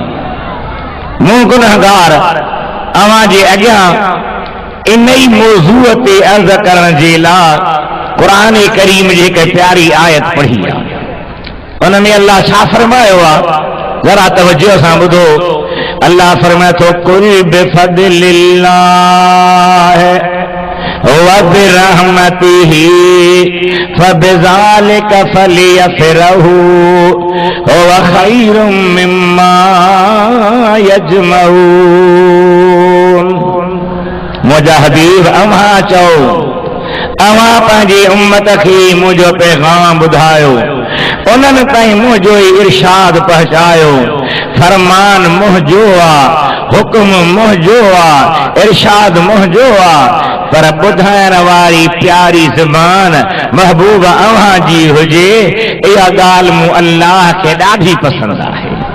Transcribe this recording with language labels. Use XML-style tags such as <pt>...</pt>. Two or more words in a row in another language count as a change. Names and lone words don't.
<sd>मूं गुनहगार अवां जे अॻियां इन ई मौज़ूअ ते अर्ज़ करण जे लाइ क़ुरान करीम जी हिकु प्यारी आयत पढ़ी आहे। उन में अल्लाह छा फरमायो आहे, ज़रा तवज्जो सां ॿुधो। अल्लाह फरमाए थो,</sd> <ar>قل بفضل الله وبرحمته فبذلك فليفرحوا هو خير مما يجمعون.</ar> <sd>मुंहिंजा हबीब अव्हां चओ, अव्हां पंहिंजी उम्मत खे मुंहिंजो पैगाम ॿुधायो, उन्हनि ताईं मुंहिंजो इरशाद पहुचायो। फरमान मुंहिंजो आहे, हुक्म मुंहिंजो आहे, इरशाद मुंहिंजो आहे, पर ॿुधाइण वारी प्यारी ज़बान महबूब अव्हां जी हुजे, इहा ॻाल्हि मूं अल्लाह खे ॾाढी पसंदि आहे।</sd>